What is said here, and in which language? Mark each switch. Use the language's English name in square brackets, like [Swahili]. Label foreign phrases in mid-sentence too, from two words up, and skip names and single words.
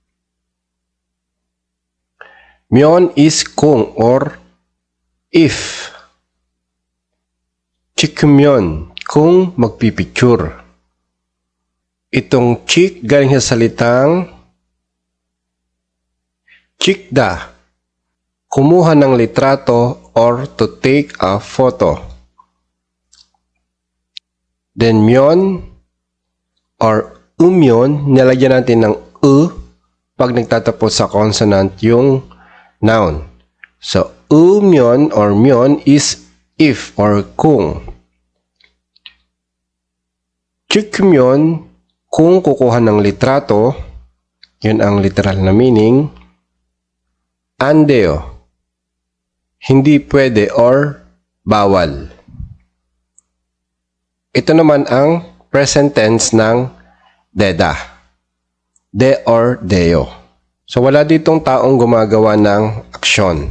[Filipino] 면 is kung or if. [Korean] 찍으면, [Filipino] kung magpipicture. Itong chick galing sa salitang 찍다. Kumuha ng litrato or [English] to take a photo. [Filipino] Then 면 or umyon, nilagyan natin ng pag nagtatapos sa consonant yung noun. So, umyon or myon is if or kung. 찍으면, kung kukuha ng litrato, yun ang literal na meaning. [Korean] 안 돼요. [Filipino] Hindi pwede or bawal. Ito naman ang present tense ng deda. De or deyo. So wala ditong taong gumagawa ng aksyon.